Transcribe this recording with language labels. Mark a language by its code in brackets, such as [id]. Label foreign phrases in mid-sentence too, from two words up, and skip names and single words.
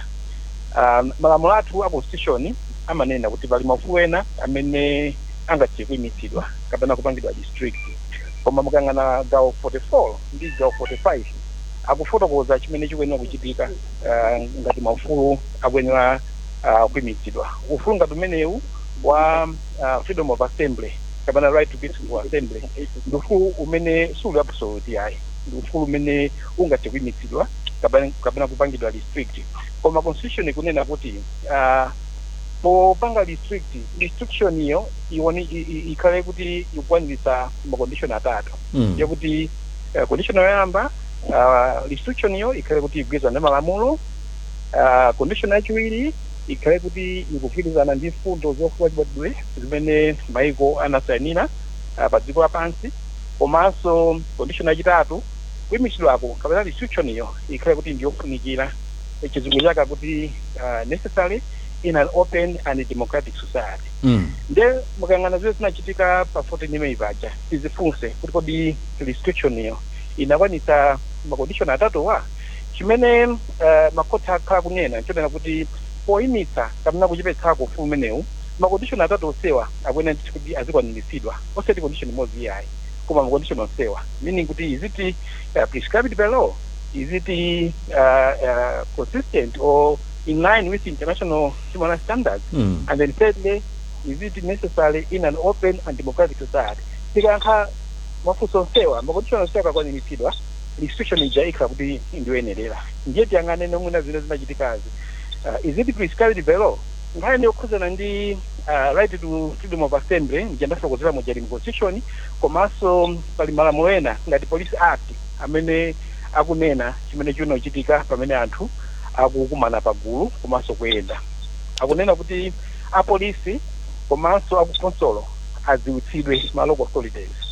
[ny] Malamulo athu a constitution amanena kuti pali maufulu ena amene angathe kuyimitsidwa kapena kupangidwa district. Koma mukangana gawo 44 ndi gawo 45 akufotokoza chimene chikuyenera kuchitika ngati maufulu akuyenera kuyimitsidwa. Ufulu ngati umenewu wa [en] freedom of assembly [ny] kapena [en] right to peaceful assembly [ny] ndi ufulu umene suli absolute yayi, ndi ufulu umene ungathe kuyimitsidwa kapena kupangidwa district. Koma constitution ikunena kuti popanga restriction iyo ikhale kuti ikwanitsa macondition atatu. Yakuti condition yoyamba restriction iyo ikhale kuti igwirizana ndi malamulo. Condition yachiwiri ikhale kuti ikugwirizana ndi mfundo zofuna chibadwidwe zimene maiko anasayinira pa dziko lapansi. Komanso condition yachitatu kuyimitsidwako kapena restriction iyo ikhale kuti ndiyofunikira. Chizungu chake kuti [en] necessary in an open and democratic society. [ny] Nde mukangana zile zinachitika pa 14 May paja tizifunse kuti kodi restriction iyo inakwanitsa macondition atatu wa chimene makoti akhala kunena nchonena kuti poyimitsa kapena kuchipetsako ufulu umenewu macondition atatu osewa akuyenera kuti azikwaniritsidwa osati condition imodzi yayi koma macondition onsewa, meaning kuti [en] is it prescribed by law, is it consistent or in line with international human rights standards, and then thirdly, is it necessary in an open and democratic society. [ny] Tikankha mafunso onsewa macondition onsewa akakwaniritsidwa restriction ija ikhala kuti ndiyoyenerera. Ndiye tiyang'ane nomwina zine zinachitikazi. [en] Is it prescribed by law? [ny] Nkhani yokhuzana ndi [en] right to freedom of assembly [ny] ndiyandafotokozera mojali mu constitution komanso pali malamulo ena ngati [en] police act [ny] amene akunena chimene chinochitika pamene anthu akukumana pagulu komanso kuyenda. Akunena kuti apolisi komanso akukonsolo adziwitsidwe ma [en] local authorities.